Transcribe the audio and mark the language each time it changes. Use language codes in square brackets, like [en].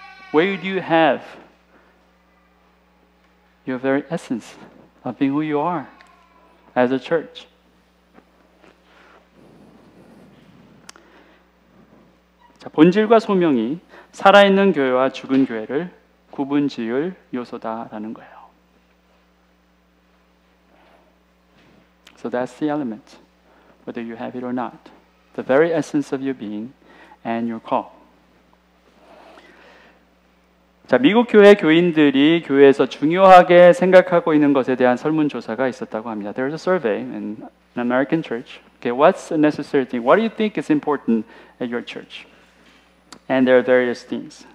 [en] Where do you have your very essence of being who you are as a church? [ko] 자, 본질과 소명이 살아있는 교회와 죽은 교회를 구분지을 요소다라는 거예요. [en] So that's the element, whether you have it or not. The very essence of your being and your call. [ko] 자, 미국 교회 교인들이 교회에서 중요하게 생각하고 있는 것에 대한 설문조사가 있었다고 합니다. [en] There's a survey in an American church. Okay, what's a necessary thing? What do you think is important at your church? And there are various things.